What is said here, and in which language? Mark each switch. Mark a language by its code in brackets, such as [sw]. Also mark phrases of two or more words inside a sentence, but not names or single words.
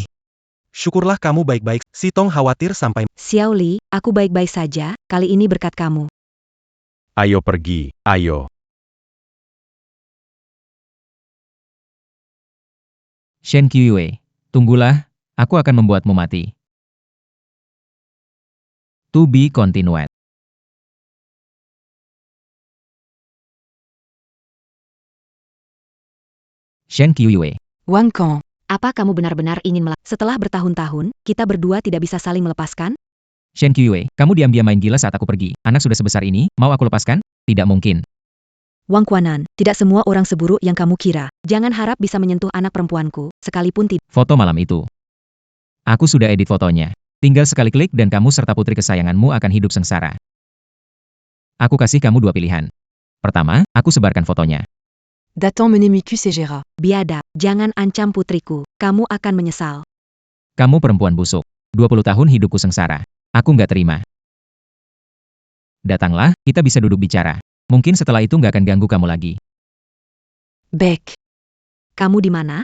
[id] Syukurlah kamu baik-baik. Si Tong khawatir sampai... Xiao Li, aku baik-baik saja, kali ini berkat kamu. Ayo pergi, ayo. Shen Qiuwei, tunggulah, aku akan membuatmu mati. [en] To be continued. [id] Shen Qiuwei. Wang Kong. Apa kamu benar-benar ingin setelah bertahun-tahun, kita berdua tidak bisa saling melepaskan? Shen Qiuwei, kamu diam-diam main gila saat aku pergi. Anak sudah sebesar ini, mau aku lepaskan? Tidak mungkin. Wang Quanan, tidak semua orang seburuk yang kamu kira. Jangan harap bisa menyentuh anak perempuanku, sekalipun tidak. Foto malam itu. Aku sudah edit fotonya. Tinggal sekali klik dan kamu serta putri kesayanganmu akan hidup sengsara. Aku kasih kamu dua pilihan. Pertama, aku sebarkan fotonya. Datant mener Micus et Gera. Biadab, jangan ancam putriku, kamu akan menyesal. Kamu perempuan busuk. 20 tahun hidupku sengsara. Aku nggak terima. Datanglah, kita bisa duduk bicara. Mungkin setelah itu nggak akan ganggu kamu lagi. Beck. Kamu di mana?